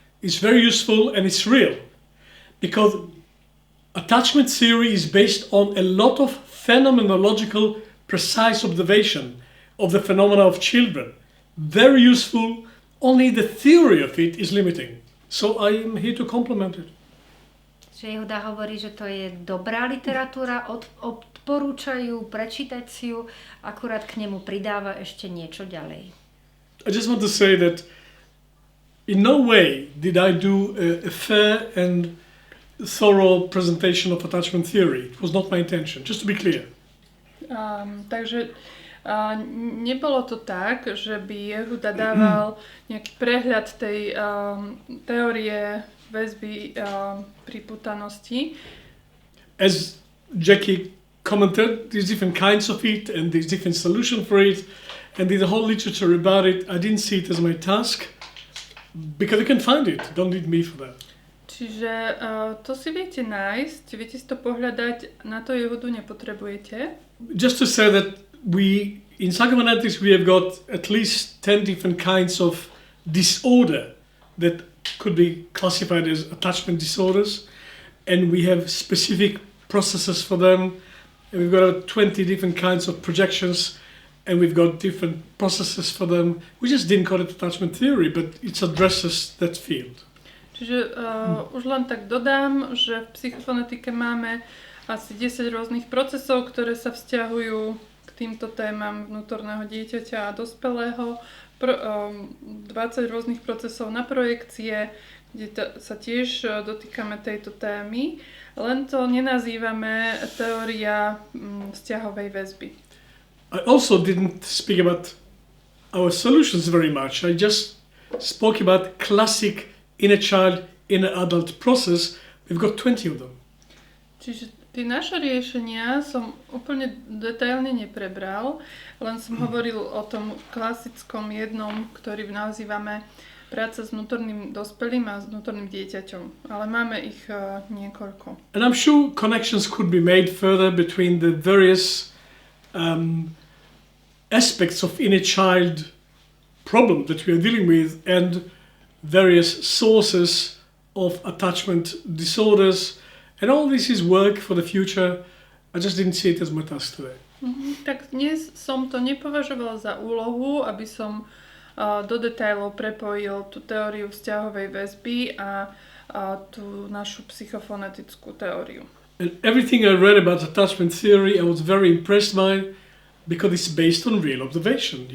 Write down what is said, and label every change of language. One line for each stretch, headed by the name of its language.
English: It's very useful and it's real. Because attachment theory is based on a lot of phenomenological, precise observation of the phenomena of children. Very useful, only the theory of it is limiting. So I am here to complement it.
Slovak: Že Jehuda hovorí, že to je dobrá literatúra, odporúčajú prečítať si ju, akurát k nemu pridáva ešte niečo ďalej.
English: I just want to say that in no way did I do a fair and thorough presentation of attachment theory. It was not my intention, just to be clear.
Slovak: Takže nebolo to tak, že by Jehuda dával nejaký prehľad tej teórie väzby pripútanosti.
English: As Jackie commented, there's different kinds of it and there's different solution for it and there's a whole literature about it. I didn't see it as my task because you can find it. Don't need me for that.
Slovak: Čiže to si viete nájsť, viete si to pohľadať, na to Jehudu nepotrebujete.
English: Just to say that in psychophonetics we have got at least 10 different kinds of disorder that could be classified as attachment disorders, and we have specific processes for them, and we've got 20 different kinds of projections, and we've got different processes for them. We just didn't call it attachment theory, but it addresses that field.
Slovak: Čiže už len tak dodám, že v psychofonetike máme asi 10 rôznych procesov, ktoré sa vzťahujú k týmto témam vnútorného dieťaťa a dospelého. 20 rôznych procesov na projekcie, kde sa tiež dotýkame tejto témy. Len to nenazývame teória vzťahovej väzby.
English: I also didn't speak about our solutions very much. I just spoke about classic inner child, inner adult process. We've got 20 of them.
Slovak: Čiže Tie naše riešenia som úplne detailne neprebral, len som hovoril o tom klasickom jednom, ktorý nazývame práca s vnútorným dospelým a s vnútorným dieťaťom. Ale máme ich niekoľko.
English: And I'm sure connections could be made further between the various aspects of inner child problem that we are dealing with and various sources of attachment disorders. And all this is work for the future. I just didn't see it as my task today.
Slovak: Tak dnes som to nepovažoval za úlohu, aby som do detailov prepojil tú teóriu vzťahovej väzby a tú našu psychofonetickú teóriu.
English: And everything I read about attachment theory, I was very impressed by because it's based on real observation.